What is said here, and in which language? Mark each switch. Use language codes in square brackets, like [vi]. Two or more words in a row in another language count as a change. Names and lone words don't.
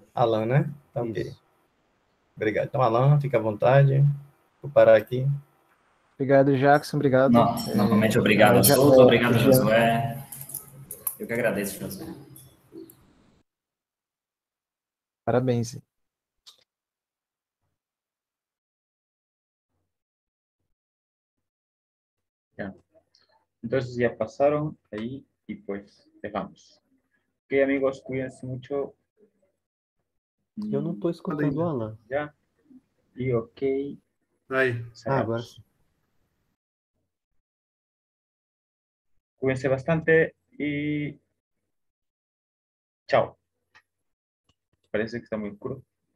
[pt] Alan, né? Então, ok. Isso. Obrigado. Então, Alan, fica à vontade. Vou parar aqui. Obrigado, Jackson. Obrigado. Novamente, obrigado a todos. Obrigado, Josué. Eu que agradeço, Josué. Parabéns. [es] Ya. Entonces ya pasaron ahí y pues dejamos. Ok, amigos, cuídense mucho. [pt] Eu não estou escutando o Alan. [es] Ya. Y ok. [pt] Aí. Agora sim. [es] Cuídense bastante y chao. Parece que está muy oscuro.